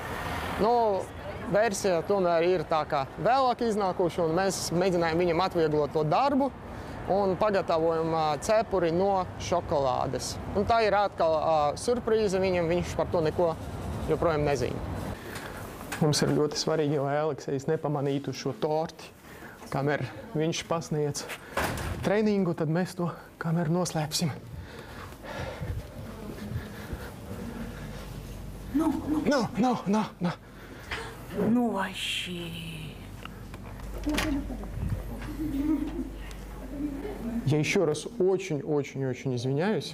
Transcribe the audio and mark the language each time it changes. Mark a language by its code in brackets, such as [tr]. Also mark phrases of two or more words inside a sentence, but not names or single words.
[lv] Versija tomēr ir tā kā vēlāk iznākuša, un mēs mēģinājām viņam atvieglot to darbu un pagatavojam cepuri no šokolādes. Un tā ir atkal surprīze viņam, viņš par to neko joprojām nezina. Mums ir ļoti svarīgi, lai Aleksejs nepamanītu šo torti. Kamēr viņš pasniedz treningu, tad mēs to kamēr noslēpsim. [ru] Ну вообще. Я еще раз очень-очень-очень извиняюсь.